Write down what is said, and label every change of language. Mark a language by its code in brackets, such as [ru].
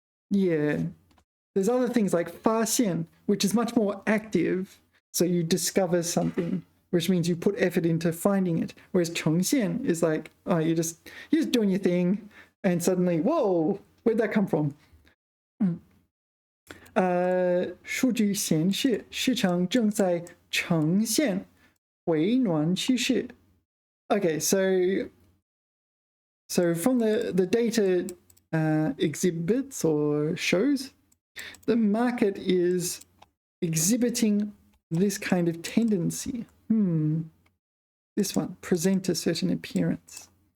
[en] Yeah. There's other things like 发现, which is much more active. So you discover something, which means you put effort into finding it. Whereas 呈现 is like, oh, you're just doing your thing and suddenly, whoa, where'd that come from? [zh] 数据显示市场正在呈现回暖趋势. [en] Okay, so from the data exhibits or shows, the market is exhibiting this kind of tendency. This one, present a certain appearance.